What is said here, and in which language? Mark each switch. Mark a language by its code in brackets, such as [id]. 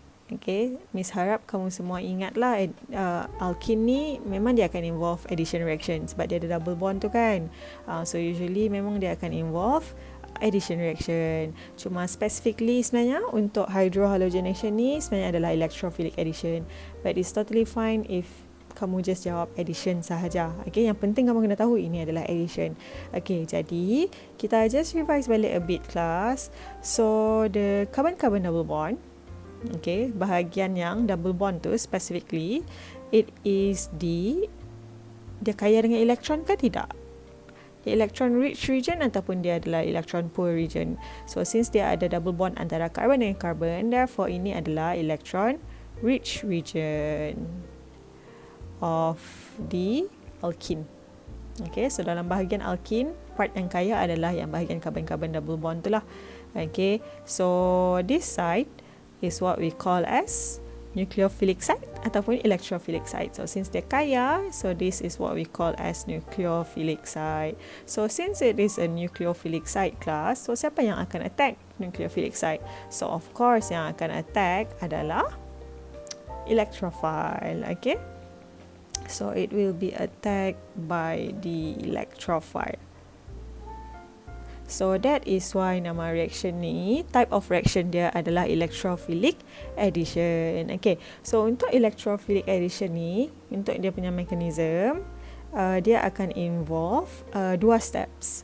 [ms] Okay, Miss harap kamu semua ingatlah alkene ni memang dia akan [en] involve addition reaction [ms] sebab dia ada double bond tu kan. [en] So usually [ms] memang dia akan [en] involve addition reaction. [ms] Cuma specifically sebenarnya untuk hydrohalogenation ni sebenarnya adalah electrophilic addition. [en] But it's totally fine if [ms] kamu just jawab addition sahaja. Okay, yang penting kamu kena tahu ini adalah addition. [en] Okay, [ms] jadi kita [en] just revise balik a bit class. So the carbon-carbon double bond, okay, bahagian yang double bond tu specifically, it is [ms] dia kaya dengan elektron ke tidak? [en] Dia electron rich region ataupun dia adalah electron poor region. So since dia ada double bond antara carbon dengan carbon, therefore [ms] ini adalah [en] electron rich region of the alkene. [ms] Okay, so dalam bahagian alkene, part yang kaya adalah yang bahagian carbon-carbon double bond tu lah. [en] Okay, so this side is what we call as nucleophilic site ataupun electrophilic site. So since dia kaya, so this is what we call as nucleophilic site. So since it is a nucleophilic site class, so [ms] siapa yang akan attack [en] nucleophilic site? So of course yang akan attack adalah electrophile. Okay, so it will be attacked by the electrophile. So that is why nama reaction ni, type of reaction dia adalah electrophilic addition. Okay, so untuk electrophilic addition ni, [ms] untuk dia punya [en] mechanism, dia akan involve 2 steps.